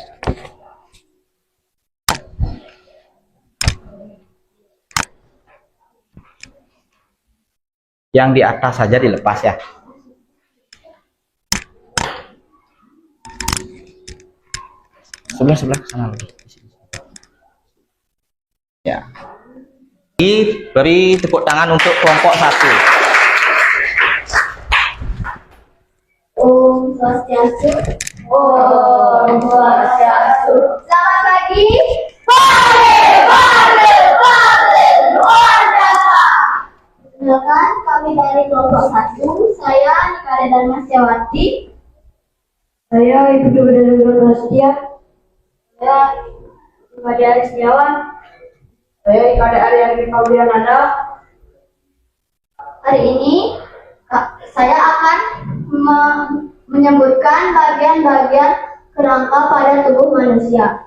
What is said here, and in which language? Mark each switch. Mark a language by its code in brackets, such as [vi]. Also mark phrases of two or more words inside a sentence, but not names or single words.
[id] Yang di atas saja dilepas ya. Sebelah sana lagi. Ya. Beri tepuk tangan untuk kelompok 1. Om Swastiastu. Om Swastiastu. Selamat pagi. Bale, luar biasa. Perkenalkan, kami dari kelompok 1. Saya Nikade Darmasyawati. Saya Ibu Dwi Rastia. Saya Madi Aris Setiawan. Saya Ikade Aryani Pauliananda. Hari ini saya akan menyebutkan bagian-bagian kerangka pada tubuh manusia.